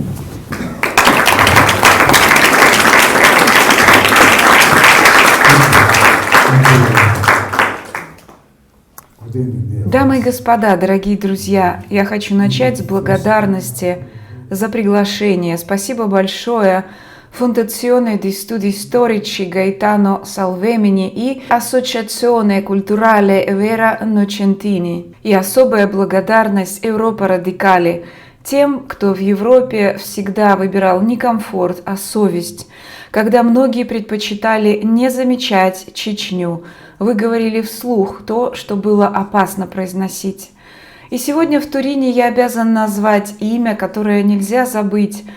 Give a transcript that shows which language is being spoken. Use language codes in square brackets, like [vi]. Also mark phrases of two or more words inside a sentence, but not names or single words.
[ru] Дамы и господа, дорогие друзья, я хочу начать с благодарности за приглашение. Спасибо большое Fondazione di Studi Storici Gaetano Salvemini и Associazione Culturale Vera Nocentini. И особая благодарность Европа Радикали, тем, кто в Европе всегда выбирал не комфорт, а совесть. Когда многие предпочитали не замечать Чечню, вы говорили вслух то, что было опасно произносить. И сегодня в Турине я обязан назвать имя, которое нельзя забыть.